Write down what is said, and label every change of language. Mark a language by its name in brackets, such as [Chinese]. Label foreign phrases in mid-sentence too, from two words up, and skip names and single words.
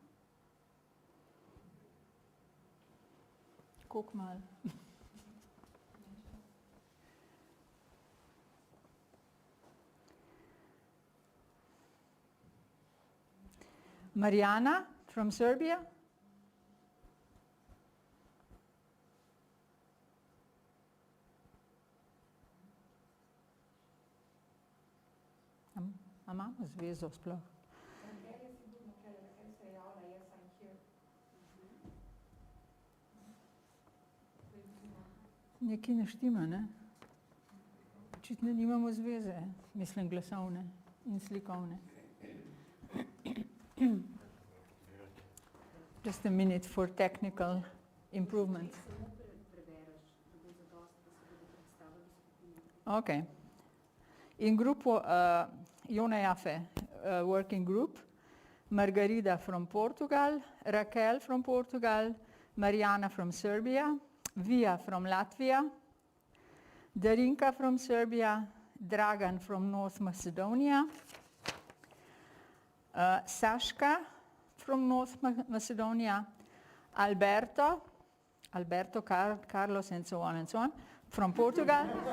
[German] Guck mal. [English] Mariana from Serbia? [Slovenian] Imamo zvezo sploh. Nekaj ne štima, ne? Očitno nimamo zveze, mislim glasovne in slikovne. [English] Just a minute for technical improvements. Okay. In grupo Yonah Yaphe working group, Margarida from Portugal, Raquel from Portugal, Mariana from Serbia, Via from Latvia, Darinka from Serbia, Dragan from North Macedonia, Sashka from North Macedonia, Alberto, Carlos, and so on, from Portugal.